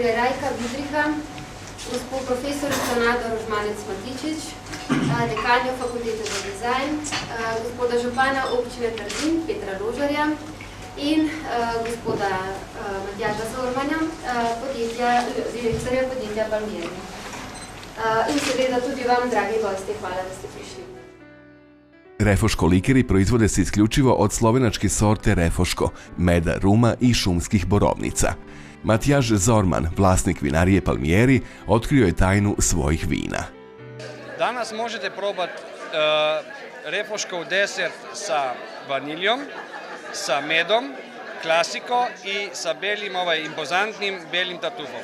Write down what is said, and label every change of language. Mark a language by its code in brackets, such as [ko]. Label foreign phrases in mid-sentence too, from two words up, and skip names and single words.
[sl] Rajka Vidriha, gospod profesorico Nado Rožmanec-Matičič, dekanjo Fakultete za dizajn, gospoda župana občine Trzin, Petra Ložarja in gospoda Matjaža Zormanja, direktorja podjetja Palmieri. In seveda tudi vam, dragi gosti, hvala, da ste prišli. [sr] Refoško likeri proizvode se isključivo od slovenačke sorte refoško, meda, ruma i šumskih borovnica. Matjaž Zorman, vlasnik vinarije Palmieri, otkrio je tajnu svojih vina. Danas možete probati refoškov desert sa vaniljom, sa medom, klasiko i sa belim, impozantnim belim tartufom.